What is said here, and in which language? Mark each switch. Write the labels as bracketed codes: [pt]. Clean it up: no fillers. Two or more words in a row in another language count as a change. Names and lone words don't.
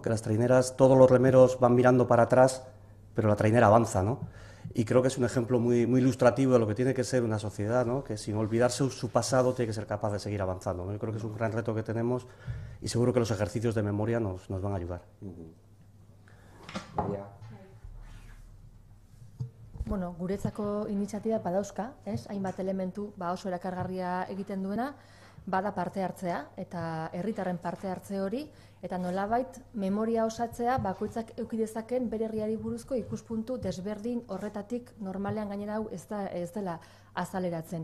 [es] Que las traineras, todos los remeros van mirando para atrás, pero la trainera avanza, ¿no? Y creo que es un ejemplo muy, muy ilustrativo de lo que tiene que ser una sociedad, ¿no? Que sin olvidarse su pasado tiene que ser capaz de seguir avanzando, ¿no? Yo creo que es un gran reto que tenemos y seguro que los ejercicios de memoria nos van a ayudar. [eu] Bueno, guretzako iniziatiba badauzka, ez? Hainbat elementu oso erakargarria egiten duena, bada parte hartzea eta herritarren parte hartze hori eta nolabait memoria osatzea bakoitzak eduki dezaken bere herriari buruzko ikuspuntu desberdin horretatik normalean gainera hau ez dela azaleratzen.